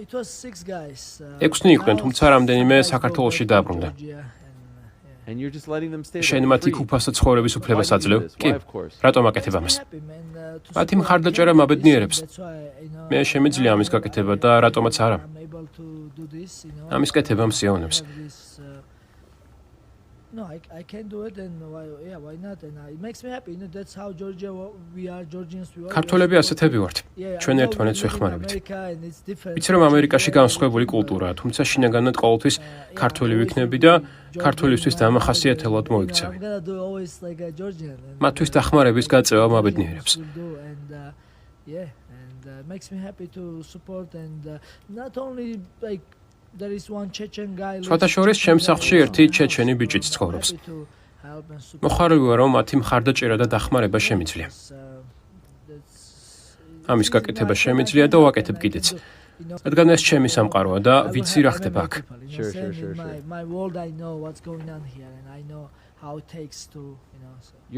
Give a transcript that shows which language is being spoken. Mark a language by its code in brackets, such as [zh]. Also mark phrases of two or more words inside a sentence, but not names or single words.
[ka] 6 იყვნენ, თუმცა რამდენიმე საქართველოში დააბრუნდა. შენ მათ იქ უფასო ცხოვრების უფლებას აძლევ? კი. რატომ აკეთებ ამას? მათი მხარდაჭერა მაბედნიერებს. მე შემიძლია ამის გაკეთება და რატომაც არა. ამის კეთება მსიავნებს. [en] No, I can do it and why not? And it makes me happy. That's how Georgia we are Georgians we are. [ka] ქართველები ასეთები ვართ. ჩვენ ერთმანეთს ვეხმარებით. ვიცი რომ ამერიკაში განსხვავებული კულტურაა, თუმცა შინაგანად ყოველთვის ქართველი ვიქნები და ქართველისთვის დამახასიათებლად მოიქცევი. მათთვის დახმარების გაწევა მაბედნიერებს. [en] Makes me happy to support and not only like there is one Chechen guy. [ka] სხვადასხვა ჩემს სახლში ერთი ჩეჩენი ბიჭიც ცხოვრობს. მოხარული ვარ, რომ მათი მხარდაჭერა და დახმარება შემიძლია. ამის გაკეთება შემიძლია და ვაკეთებ კიდეც. რადგან ეს ჩემი სამყაროა და ვიცი რა ხდება აქ. [en] My world I know what's going on here and I know how it takes to,